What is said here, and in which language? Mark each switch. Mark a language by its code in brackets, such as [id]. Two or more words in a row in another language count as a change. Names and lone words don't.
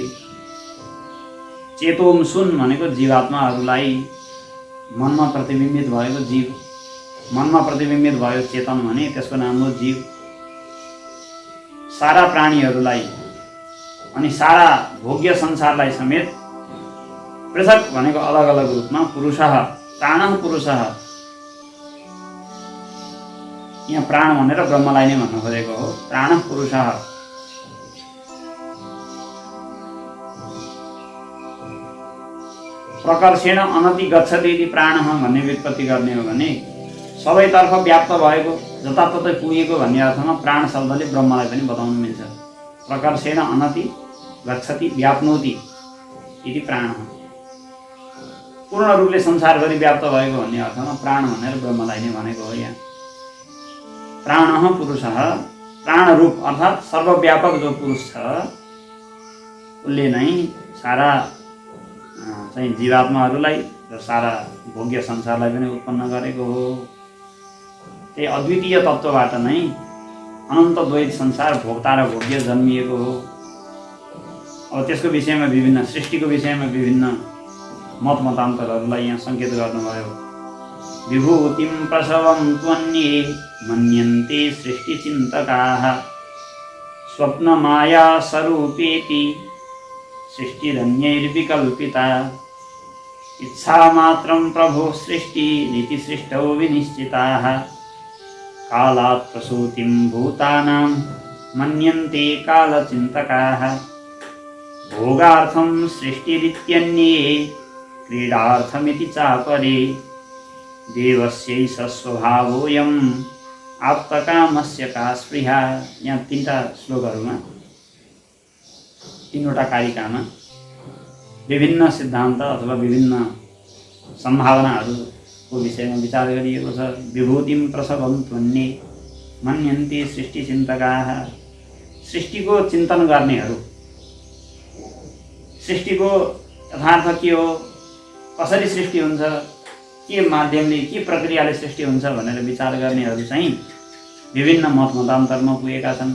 [ne] चेतोंसुन् भनेको जीवात्माहरूलाई मनमा प्रतिबिम्बित भएको जीव, मनमा प्रतिबिम्बित भयो चेतन भने त्यसको नाम हो जीव। सारा प्राणीहरूलाई अनि सारा भोग्य संसारलाई समेत पृथक भनेको अलग अलग रूपमा [sa] पुरुषः, प्राणः पुरुषः, [ne] यहाँ प्राण भनेर ब्रह्मलाई नै भन्नु खोजेको हो। [sa] प्राणः पुरुषः प्रकर्षेण अनति गच्छति [ne] यदि प्राणः भन्ने व्युत्पत्ति गर्ने हो भने सबैतर्फ व्याप्त भएको, जताततै पुगेको भन्ने अर्थमा प्राण शब्दले ब्रह्मलाई पनि बताउन मिल्छ। [sa] प्रकर्षेण अनति गच्छति व्याप्नोति इति प्राणः, [ne] पूर्ण रूपले संसारभरि व्याप्त भएको भन्ने अर्थमा प्राण भनेर ब्रह्मलाई नै भनेको हो। यहाँ [sa] प्राणः पुरुषः, [ne] प्राणरूप अर्थात् सर्वव्यापक जो पुरुष छ उसले नै सारा चाहिँ जीवात्माहरूलाई र सारा भोग्य संसारलाई पनि उत्पन्न गरेको हो। त्यही अद्वितीय तत्त्वबाट नै अनन्त द्वैत संसार भोक्ता र भोग्य जन्मिएको हो। अब त्यसको विषयमा विभिन्न, सृष्टिको विषयमा विभिन्न मत मतान्तरहरूलाई यहाँ सङ्केत गर्नुभयो। [sa] विभूतिं प्रसवं त्वन्ये मन्यन्ते सृष्टिचिन्तकाः स्वप्नमाया स्वरूपेति सृष्टिरन्यैर्विकल्पिता। इच्छा मात्रं प्रभो सृष्टि नीति सृष्टौ विनिश्चिताः कालात् प्रसूतिं भूतानां मन्यन्ते कालचिन्तकाः भोगार्थं सृष्टिरित्यन्ये क्रीडार्थमिति चापरे देवस्यैष स्वभावोऽयम् आप्तकामस्य का स्पृहा। [ne] यहाँ तीनटा श्लोकहरूमा तीनवटा कारिकामा विभिन्न सिद्धान्त अथवा विभिन्न सम्भावनाहरूको विषयमा विचार गरिएको छ। [sa] विभूतिं प्रसवं त्वन्ये मन्यन्ते सृष्टिचिन्तकाः। [ne] सृष्टिको चिन्तन गर्नेहरू, सृष्टिको यथार्थ के हो, कसरी सृष्टि हुन्छ, के माध्यमले के प्रक्रियाले सृष्टि हुन्छ भनेर विचार गर्नेहरू चाहिँ विभिन्न मत मतान्तरमा पुगेका छन्।